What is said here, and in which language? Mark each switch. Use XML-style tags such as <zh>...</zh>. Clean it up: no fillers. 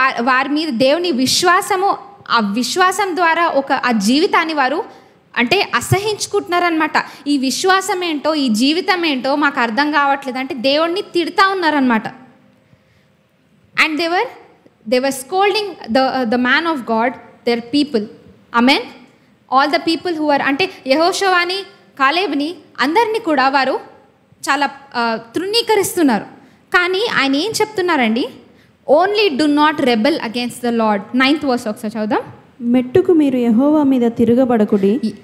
<te>వారి మీద దేవుని విశ్వాసము, ఆ విశ్వాసం ద్వారా ఆ జీవితాన్ని వారు అంటే అసహించుకుంటున్నారనమాట. ఈ విశ్వాసం ఏంటో, ఈ జీవితం ఏంటో మాకు అర్థం కావట్లేదు అంటే దేవుడిని తిడతా ఉన్నారనమాట.</te> <en>And they were scolding the man of God, their people.</en> <te>Amen.</te> <en>all the people who are,</en> <te>అంటే యెహోషువని కాలేబుని అందరినీ కూడా వారు చాలా తృణీకరిస్తున్నారు. కానీ ఆయన ఏం చెప్తున్నారండి?</te> <en>Only do not rebel against the Lord.</en> <te>9th verse ఒకసారి చదువుదాం. మెట్టుకు మీరు యెహోవా మీద తిరగబడకుడి.</te>